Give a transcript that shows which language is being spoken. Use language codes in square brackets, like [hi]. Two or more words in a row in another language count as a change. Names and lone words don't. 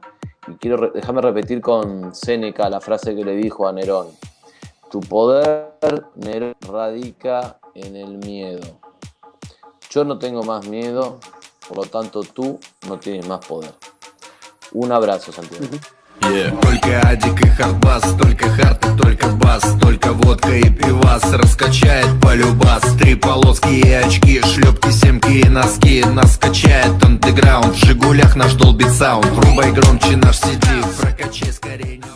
[es] Y déjame repetir con Séneca la frase que le dijo a Nerón. Tu poder, Nerón, radica en el miedo. Yo no tengo más miedo, por lo tanto tú no tienes más poder. Un abrazo, Santiago. [en] Yeah. [ru] Только адик и хардбас, только хард и только бас, только водка и пивас раскачает полюбас. 3 полоски и очки, шлепки, семки и носки. Нас качает андеграунд, в Жигулях наш долбит саунд. Врубай громче наш CD, прокачай скорее.